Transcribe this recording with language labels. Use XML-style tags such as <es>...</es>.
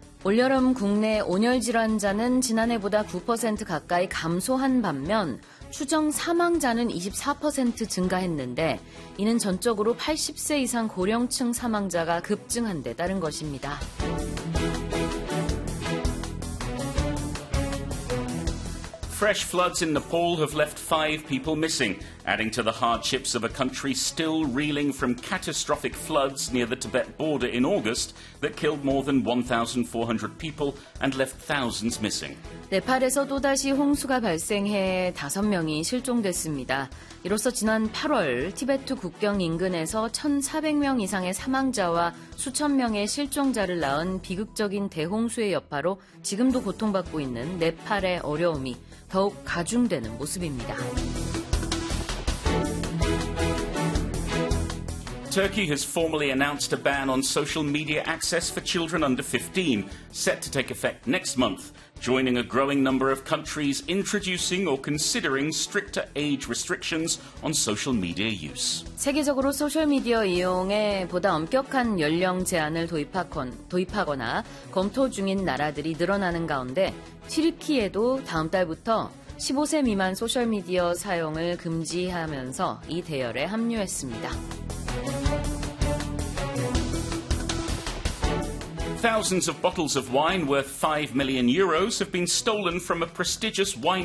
<ko>올여름 국내 온열 질환자는 지난해보다 9% 가까이 감소한 반면, 추정 사망자는 24% 증가했는데, 이는 전적으로 80세 이상 고령층 사망자가 급증한 데 따른 것입니다.</ko> <en>Fresh floods in Nepal have left 5 people missing, adding to the hardships of a country still reeling from catastrophic floods near the Tibet border in August that killed more than 1,400 people and left thousands missing.</en> <ko>네팔에서 또다시 홍수가 발생해 5명이 실종됐습니다. 이로써 지난 8월 티베트 국경 인근에서 1,400명 이상의 사망자와 수천 명의 실종자를 낳은 비극적인 대홍수의 여파로 지금도 고통받고 있는 네팔의 어려움이 더욱 가중되는 모습입니다.</ko> <en>Turkey has formally announced a ban on social media access for children under 15, set to take effect next month, joining a growing number of countries introducing or considering stricter age restrictions on social media use.</en> <ko>세계적으로 소셜미디어 이용에 보다 엄격한 연령 제한을 도입하거나 검토 중인 나라들이 늘어나는 가운데, 튀르키예에도 다음 달부터 15세 미만 소셜미디어 사용을 금지하면서 이 대열에 합류했습니다.</ko> <en>Thousands of bottles of wine worth 5 million euros have been stolen from a prestigious winery in Italy in what is thought to be the biggest heist of its kind in the country.</en>